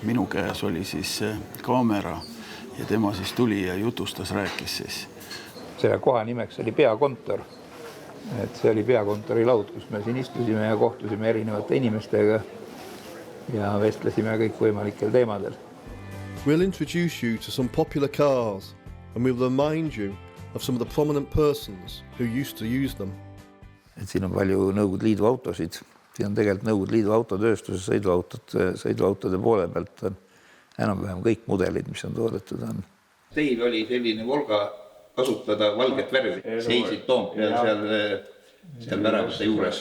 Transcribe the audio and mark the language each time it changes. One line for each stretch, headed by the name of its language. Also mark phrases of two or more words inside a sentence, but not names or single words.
Estonian: Minu käes oli siis kaamera ja tema siis tuli ja jutustas, rääkis siis. Selle koha nimeks oli peakontor. Et see oli peakontori laud, kus me siin istusime ja kohtusime erinevate inimestega ja vestlesime kõik võimalikel teemadel.
English: We'll introduce you to some popular cars and we'll remind you of some of the prominent persons who used to use them.
Estonian: Et siin on palju Nõukogude Liidu autosid. Siin on tegelikult Nõukogude Liidu autotööstuse sõiduautode poole pealt on enam-vähem kõik mudelid, mis on toodetud on. Teil oli selline Volga kasutada valget värvi, seisid Toompeal seal väravate juures.